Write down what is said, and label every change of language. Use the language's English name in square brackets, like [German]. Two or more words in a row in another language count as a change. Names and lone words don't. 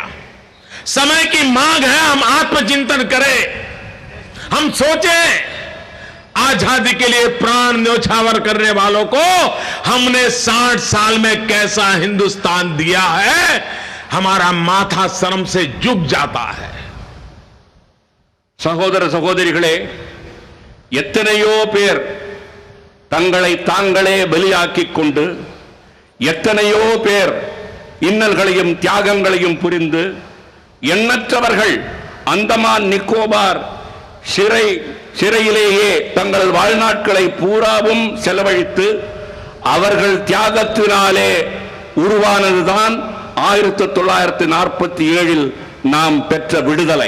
[Hindi] समय की मांग है, हम आत्मचिंतन करें, हम सोचें, आजादी के लिए प्राण न्यौछावर करने वालों को हमने 60 साल में कैसा हिंदुस्तान दिया है, हमारा माथा शर्म से झुक जाता है। [Tamil] சகோதர சகோதரிகளே, எத்தனையோ பேர் தங்களை தாங்களே பலியாக்கிக் கொண்டு, எத்தனையோ பேர் இன்னல்களையும் தியாகங்களையும் புரிந்து, எண்ணற்றவர்கள் அந்தமான் நிக்கோபார் சிறையிலேயே தங்கள் வாழ்நாட்களை பூராவும் செலவழித்து, அவர்கள் தியாகத்தினாலே உருவானதுதான் 1947 நாம் பெற்ற விடுதலை.